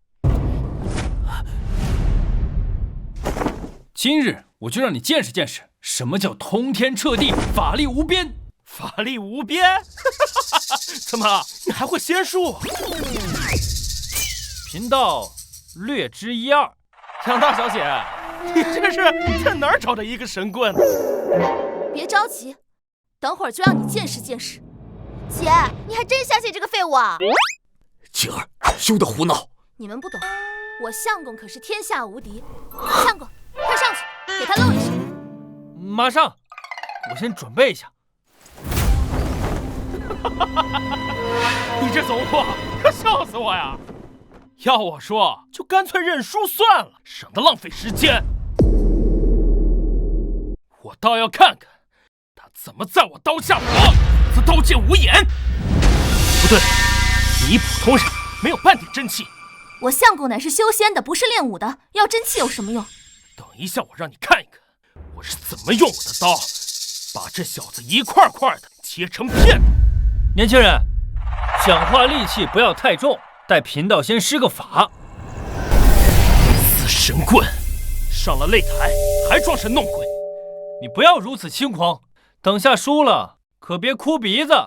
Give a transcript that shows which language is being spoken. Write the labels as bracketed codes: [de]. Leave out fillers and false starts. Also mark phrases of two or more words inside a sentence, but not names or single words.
[zh] 今日我就让你见识见识，什么叫通天彻地，法力无邊。法力无邊？怎么，你還會仙術？貧道略知一二。楊大小姐，你這是在哪兒找的一個神棍？別着急，等會兒就讓你見識見識。姐，你還真相信這個廢物啊？晴兒，休得胡鬧！你們不懂，我相公可是天下無敵。相公，快上去，給他露一手。馬上，我先準備一下。你這種貨，可笑死我呀！要我說，就乾脆認輸算了，省得浪費時間。我倒要看看他怎麼在我刀下活，這刀劍無眼。不對，你普通人，沒有半點真氣。我相公乃是修仙的，不是練武的，要真氣有什麼用？等一下，我讓你看一看，我是怎麼用我的刀，把這小子一塊塊的切成片。年輕人，講話力氣不要太重，待貧道先施個法。死神棍，上了擂台還裝神弄鬼。你不要如此輕狂，等下輸了可別哭鼻子。